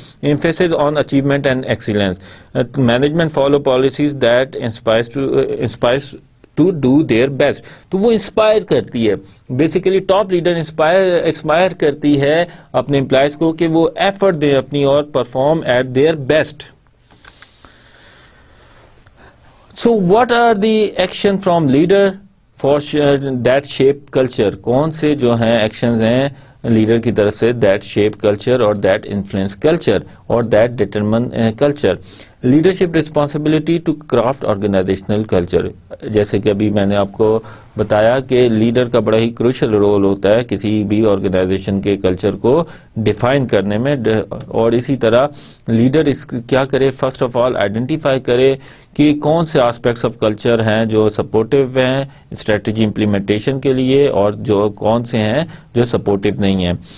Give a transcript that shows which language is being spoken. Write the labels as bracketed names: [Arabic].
[English] Emphasis on achievement and excellence. Management follow policies that inspires to do their best. [Urdu] تو وہ inspire کرتی ہے، basically top leader inspire کرتی ہے اپنے امپلائیز کو کہ وہ ایفرٹ دیں اپنی اور [English] Perform at their best. So what are the action from leader for that shape culture؟ [Urdu] کون سے جو ہیں ایکشنز ہیں لیڈر کی طرف سے [English] that shape culture اور that influence culture اور that determine culture. Leadership responsibility to craft organisational culture. [Urdu] جیسے کہ ابھی میں نے آپ کو بتایا کہ لیڈر کا بڑا ہی کروشل رول ہوتا ہے کسی بھی آرگنائزیشن کے کلچر کو ڈیفائن کرنے میں. اور اسی طرح لیڈر کیا کرے، فرسٹ آف آل آئیڈینٹیفائی کرے کہ کون سے آسپیکٹس آف کلچر ہیں جو سپورٹیو ہیں اسٹریٹجی امپلیمنٹیشن کے لیے اور جو کون سے ہیں جو سپورٹیو نہیں ہیں.